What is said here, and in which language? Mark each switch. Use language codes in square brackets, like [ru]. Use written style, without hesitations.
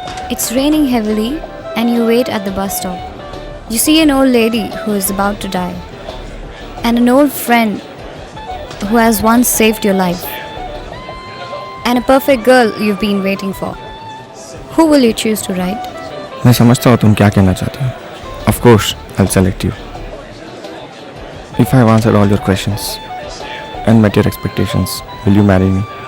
[en] It's raining heavily and you wait at the bus stop. You see an old lady who is about to die and an old friend who has once saved your life and a perfect girl you've been waiting for. Who will you choose to ride? [hi] मैं समझता हूँ तुम क्या कहना चाहती हो. [en] Of course, I'll select you. If I have answered all your questions and met your expectations, will you marry me?